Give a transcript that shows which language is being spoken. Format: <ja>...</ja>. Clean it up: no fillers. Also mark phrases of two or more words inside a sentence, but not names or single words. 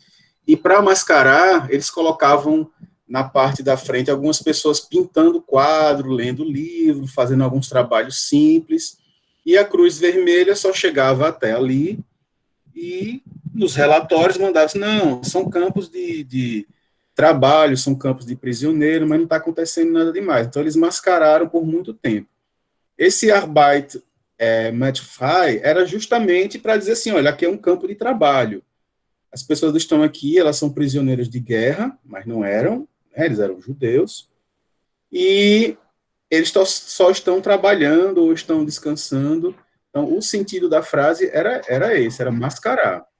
<pt>E para mascarar, eles colocavam na parte da frente algumas pessoas pintando quadro, lendo livro, fazendo alguns trabalhos simples. E a Cruz Vermelha só chegava até ali e nos relatórios mandava assim, não, são campos de trabalho, são campos de prisioneiro, mas não está acontecendo nada demais. Então eles mascararam por muito tempo. Esse</pt> <de>Arbeit macht frei</de> <pt>era justamente para dizer assim, olha, aqui é um campo de trabalho. As pessoas que estão aqui, elas são prisioneiras de guerra, mas não eram, né, eles eram judeus, e eles só estão trabalhando ou estão descansando. Então, o sentido da frase era esse, era mascarar.</pt>